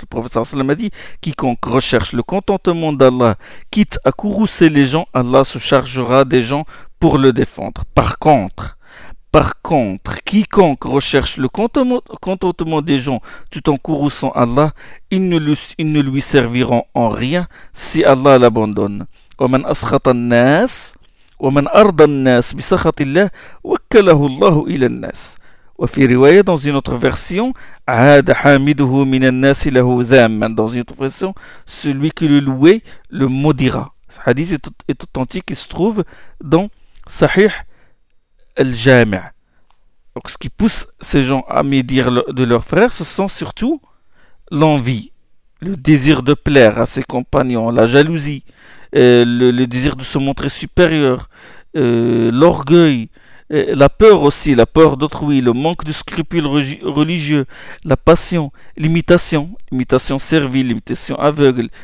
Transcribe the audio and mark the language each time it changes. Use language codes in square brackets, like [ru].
[fr] Le prophète sallallahu alayhi wa sallam a dit: Quiconque recherche le contentement d'Allah, quitte à courroucer les gens, Allah se chargera des gens pour le défendre. Par contre, quiconque recherche le contentement des gens tout en courroucant Allah, ils ne lui serviront en rien si Allah l'abandonne. [ar] ومن أسخط الناس ومن أرضى الناس بسخط الله وكله الله إلى الناس. وفي رواية [fr] dans une autre version, [ar] عاد حامده من الناس له ذاما. [fr] Dans une autre version, celui qui le louait le maudira. Ce hadith est authentique, il se trouve dans Sahih Al-Jami'. Donc, ce qui pousse ces gens à médire de leurs frères, ce sont surtout l'envie, le désir de plaire à ses compagnons, la jalousie, le désir de se montrer supérieur, l'orgueil, la peur aussi, la peur d'autrui, le manque de scrupules religieux, la passion, l'imitation, l'imitation servile, l'imitation aveugle.